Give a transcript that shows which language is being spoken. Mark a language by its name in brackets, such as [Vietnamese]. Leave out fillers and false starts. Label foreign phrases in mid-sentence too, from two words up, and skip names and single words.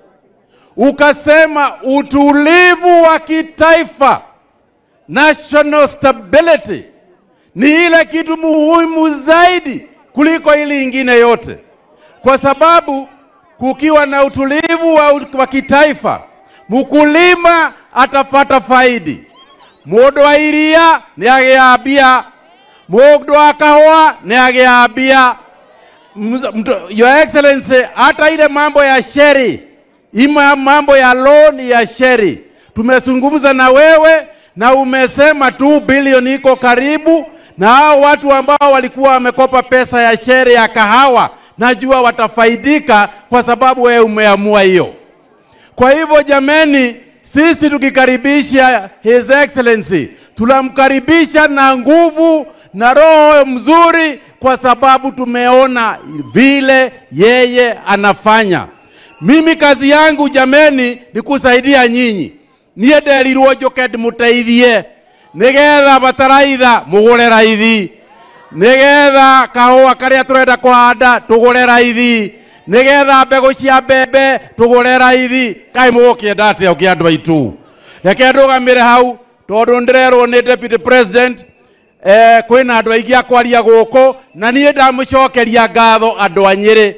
[Swahili] Ukasema utulivu wa kitaifa, [English] national stability, [Swahili] ni ile kitu muhimu zaidi kuliko ili ingine yote. Kwa sababu kukiwa na utulivu wa kitaifa, mkulima atapata faidi. [Kikuyu] Mundu wa iria ni agiambia, mundu wa kahua ni agiambia. [English] Your Excellency, [Swahili] hata ile mambo ya sheri, mambo ya loan ya sheri, tumezungumza na wewe na umesema 2 bilioni iko karibu, na hao watu ambao walikuwa wamekopa pesa ya sheri ya kahawa najua watafaidika kwa sababu wewe umeamua hiyo. Kwa hivyo jameni, sisi tukikaribisha [English] His Excellency, [Swahili] tunamkaribisha na nguvu na roho mzuri kwa sababu tumeona vile yeye anafanya. Mimi kazi yangu jameni ni kusaidia nyinyi. [Kikuyu] Niye nderirwo njoke ndimũteithie nigetha bataraitha mugure raithi, nigetha kahũa karia turenda kuhanda tugure raithi, nigetha mbegu cia mbembe tugure raithi. Kai mũgũkĩenda atĩa ũkĩ andũ aitũ? Reke ndũgamĩre hau tondũ ndirerwo nĩ [English] Deputy President [Kikuyu] kwĩna andũ aingĩ akwaria gũkũ na niĩ ndamũcokeria ngatho andũ a Nyeri.